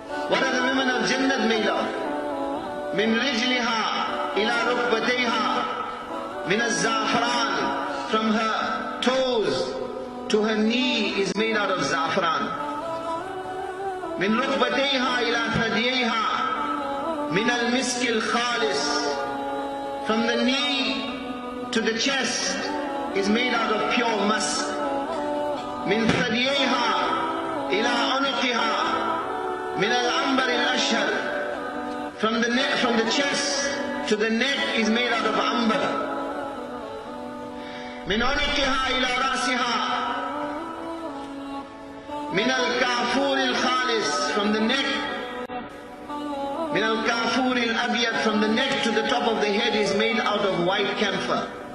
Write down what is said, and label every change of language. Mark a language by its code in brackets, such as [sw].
[en] What are the women of Jannah made of? [ar] Min rijliha ila rukbatayha min az-za'fran. [en] From her toes to her knee is made out of za'fran. [ar] من ركبتيها إلى ثدييها من المسك الخالص. [en] From the knee to the chest is made out of pure musk. [ar] من ثدييها إلى عنقها من العنبر الأشهر. [en] From the chest to the neck is made out of amber. [ar] من عنقها إلى رأسها من الكافور الخالص. [en] From the neck, [ar] من الكافور الأبيض, [en] from the neck to the top of the head is made out of white camphor.